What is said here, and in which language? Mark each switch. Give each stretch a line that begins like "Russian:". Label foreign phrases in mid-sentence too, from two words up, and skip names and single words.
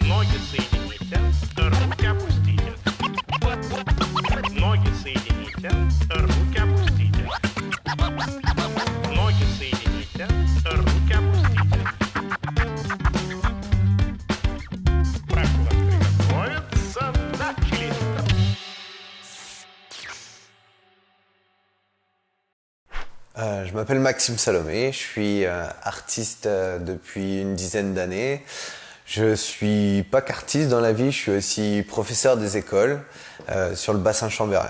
Russian: Ноги соедините, руки опустите. Ноги соедините, руки опустите. Ноги соедините, руки опустите. Прошу вас приготовиться. Начали.
French: Je m'appelle Maxime Salomé, je suis artiste depuis une dizaine d'années. Je suis pas qu'artiste dans la vie, je suis aussi professeur des écoles sur le bassin chambéren.